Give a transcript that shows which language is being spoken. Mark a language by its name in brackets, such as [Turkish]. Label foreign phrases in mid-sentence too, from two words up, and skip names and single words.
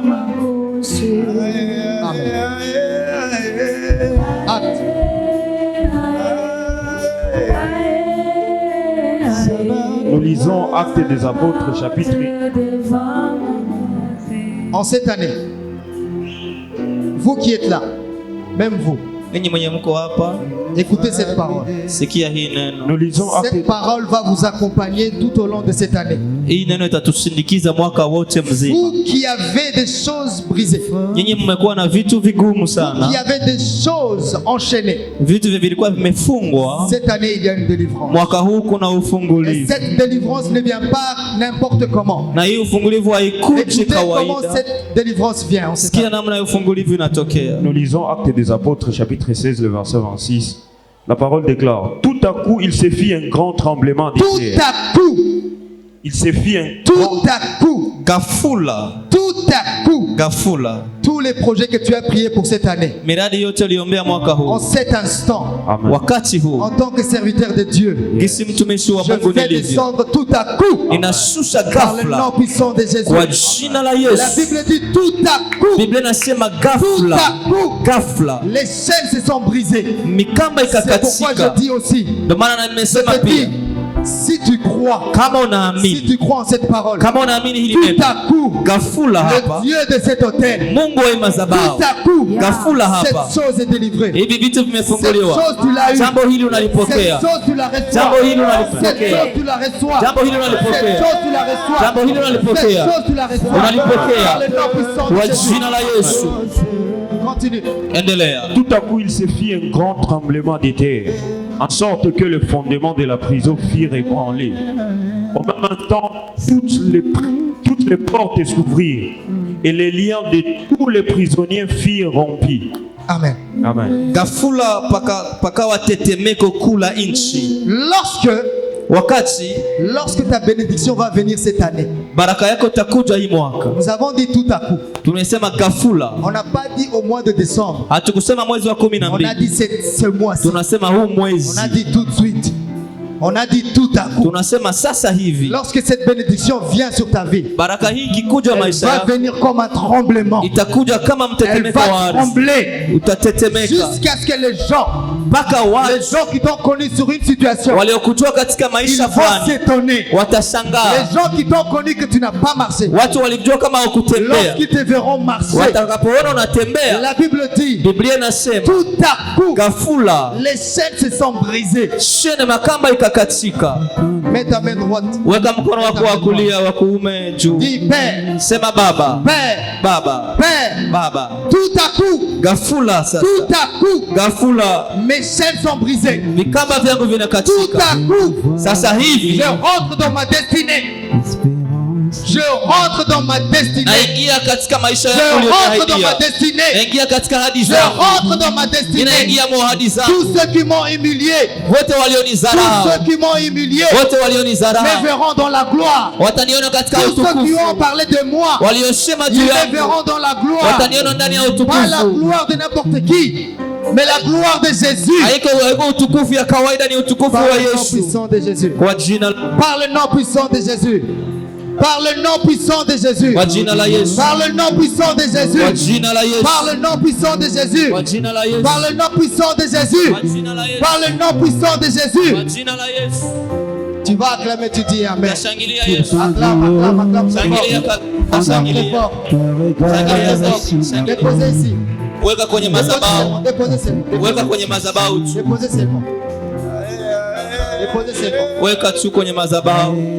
[French] Amen. Acte. Nous lisons Actes des Apôtres, chapitre 1. En cette année, vous qui êtes là, même vous, [Swahili] Ninyi mwenye mko hapa, [French] écoutez cette parole. [Swahili] sikia hii neno. [French] Nous lisons Cette Actes. parole va vous accompagner tout au long de cette année. [Swahili] Hii neno itatusindikiza mwaka wote mzima. [French] Vous qui avez des choses brisées, [Swahili] Nyinyi mmekuwa na vitu vigumu [French] qui [Swahili] sana, [French] avez des choses enchaînées, [Swahili] vitu vilikuwa vimefungwa. [French] cette année il y a une délivrance. [Swahili] Mwaka huu kuna [French] Et [Swahili] ufungulivu, [French] cette délivrance ne vient pas n'importe comment. [Swahili] na hii ufungulivu haikuji [French] Écoutez comment [Swahili] kawaida. [French] cette délivrance vient. En cette [Swahili] Sikia [French] année. [Swahili] namna ya ufungulivu inatokea. [French] Nous lisons Actes des Apôtres, chapitre 16, le verset 26. La parole déclare: tout à coup, il se fit un grand tremblement de Tout terre. à coup, Il se fit un tout à coup, [Swahili] Gafula, [French] tout à coup, [Swahili] gafula, [French] tous les projets que tu as priés pour cette année, [Swahili] miradi yote uliombea mwaka [French] en [Swahili] huu, [French] cet instant, Amen. [Swahili] wakati huu, [French] en tant que serviteur de Dieu, [Swahili] gisi mtumishi wa [French] je [Swahili] Mungu [French] fais [Swahili] nilivyo, [French] descendre tout à coup [Swahili] ninashusha [French] par le nom [Swahili] ghafla [French] puissant de Jésus. [Swahili] kwa jina la [French] La [Swahili] Yesu. [French] Bible dit tout à coup, [Swahili] Biblia inasema [French] tout [Swahili] ghafla, [French] à coup, [Swahili] ghafla [French] les chaînes se sont brisées. [Swahili] mikamba [French] C'est pourquoi [Swahili] ikakatika. [French] je dis aussi, [Swahili] Ndio maana na [French] je [Swahili] nimesema [French] te [Swahili] pia, [French] dis, si tu crois, [Swahili] kama [French] si [Swahili] unaamini, [French] tu crois en cette parole, [Swahili] kama unaamini hili [French] tout [Swahili] neno, [French] à coup, [Swahili] ghafula hapa, [French] le Dieu de cet hôtel, [Swahili] Mungu wa madhabahu, [French] tout à coup, [Swahili] ghafula hapa, [French] cette chose est délivrée. [Swahili] hivi vitu [French] Cette [Swahili] vimefunguliwa. [French] chose tu l'as eu. [Swahili] Jambo hili [French] Cette [Swahili] unalipokea, [French] chose tu la reçois. [Swahili] Jambo hili [French] Cette [Swahili] unalipokea. [French] chose tu la reçois. [Swahili] Jambo hili [French] Cette [Swahili] unalipokea, [French] chose tu la reçois. [Swahili] Jambo hili unalipokea. [French] Cette chose tu la reçois. [Swahili] Unalipokea. [French] Par le nom puissant de [Swahili] kwa [French] Jésus. [Swahili] jina la Yesu. [French] Continue. [Swahili] Endelea. [French] Tout à coup, il se fit un grand tremblement de terre, en sorte que le fondement de la prison fit ébranler. En même temps, toutes les portes s'ouvrirent, et les liens de tous les prisonniers firent rompus. Amen. Amen. [Swahili] Ghafula pakawa tetemeko kula nchi. [French] Lorsque ta bénédiction va venir cette année, [Swahili] Baraka yako takuja hii mwaka. [French] nous avons dit tout à coup. [Swahili] Tumesema ghafula. [French] On n'a pas dit au mois de décembre. [Swahili] Hatukusema mwezi wa [French] On a [Swahili] 12. [French] dit ce mois-ci. [Swahili] Tunasema huu [French] On [Swahili] mwezi. [French] a dit tout de suite. On a dit tout à coup. [Swahili] Tunasema sasa hivi. [French] Lorsque cette bénédiction vient sur ta vie, [Swahili] Baraka hii ikikuja [French] elle [Swahili] maisha [French] va [Swahili] yako, [French] venir comme un tremblement. [Swahili] itakuja kama [French] Elle [Swahili] mtetemeko [French] va [Swahili] wa ardhi. [French] trembler [Swahili] Utatetemeka [French] jusqu'à ce que les gens qui t'ont connu sur une situation, [Swahili] waliokutoa katika [French] ils [Swahili] maisha [French] vont [Swahili] fulani [French] s'étonner. [Swahili] watashangaa. [French] Les gens qui t'ont connu que tu n'as pas marché, [Swahili] Watu walijua kama hukutembea, [French] lorsqu'ils te verront marcher, [Swahili] watakapoona unatembea, [French] la Bible dit, [Swahili] Biblia inasema [French] tout à coup, [Swahili] ghafula [French] les chaînes se sont brisées. [Swahili] shene makamba ikakatika. [French] Mets ta main droite. [Swahili] Weka mkono wako wa kulia wa kuume juu, [French] Dis Père, [Swahili] sema Baba, [French] Père, [Swahili] Baba, [French] Père. [Swahili] Baba. [French] Tout à coup, [Swahili] Ghafula sasa, [French] tout à coup, [Swahili] ghafula [French] mes chaînes sont brisées. [Swahili] vikamba vyangu [French] Tout [Swahili] vinakatika. [French] à coup, [Swahili] Sasa hivi [French] je rentre dans ma destinée. Je rentre dans ma destinée. [Swahili] naingia katika maisha [French] Je [Swahili] yangu [French] rentre dans ma [Swahili] uliyoahidia. [French] destinée. [Swahili] Naingia katika ahadi [French] Je [Swahili] zangu. [French] rentre dans ma destinée. [Swahili] Ninaingia ahadi zangu. [French] Tous ceux qui m'ont humilié, [Swahili] Wote [French] tous [Swahili] walionizarau, [French] ceux qui m'ont humilié, [Swahili] wote [French] me [Swahili] walionizarau [French] verront dans la gloire. [Swahili] wataniona katika [French] Tous ceux qui [Swahili] utukufu. [French] ont parlé de moi, [Swahili] Waliosema [French] ils [Swahili] juu [French] me [Swahili] yangu [French] verront dans la gloire. [Swahili] wataniona ndani ya [French] Pas la [Swahili] utukufu. [French] gloire de n'importe qui, mais la gloire de Jésus. [Swahili] Haiko utukufu ya kawaida, ni utukufu [French] Par [Swahili] wa [French] le nom [Swahili] Yesu. [French] puissant de Jésus. [Swahili] Kwa jina [French] Par le nom puissant de Jésus. Par le nom puissant de Jésus. [Swahili] kwa jina la Yesu. [French] Par le nom puissant de [Swahili] Kwa [French] Jésus. [Swahili] jina la Yesu. [French] Par le nom puissant de Jésus. [Swahili] Kwa jina la Yesu. [French] Par le nom puissant de Jésus. [Swahili] Kwa jina la Yesu. [French] Par le nom puissant de [Swahili] Kwa [French] Jésus. [Swahili] jina la Yesu. [French] Tu vas acclamer, tu dis Amen. [Swahili] Nashangilia Yesu. [French] Acclame, acclame, acclame. [Swahili] Shangilia [French] Acclame [Swahili] shangilia. [French] fort. [Swahili] Shangilia [French] Déposez, déposez ici. [Swahili] Weka kwenye madhabahu. [French] Déposez seulement. [Swahili] Weka kwenye madhabahu tu. [French] Déposez seulement. Déposez seulement. [Swahili] Weka tu kwenye madhabahu.